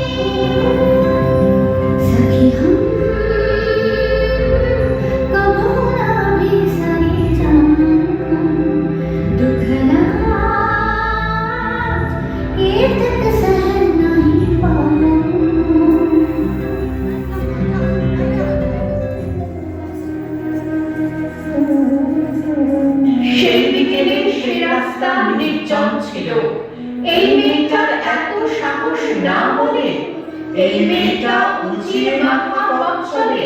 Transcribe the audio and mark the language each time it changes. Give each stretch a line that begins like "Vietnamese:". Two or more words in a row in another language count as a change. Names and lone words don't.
Bhojpuri: सखी हम कबो ना बिसरी जाऊं, दुख लाज ये तक सहन नहीं पाऊं।
Bangla: সেই বিকেলে সে রাস্তা নির্জন ছিল। এই মেয়েটার এত সাহস না বলে, এই মেয়েটা উঁচিয়ে মাথা পথ চলে।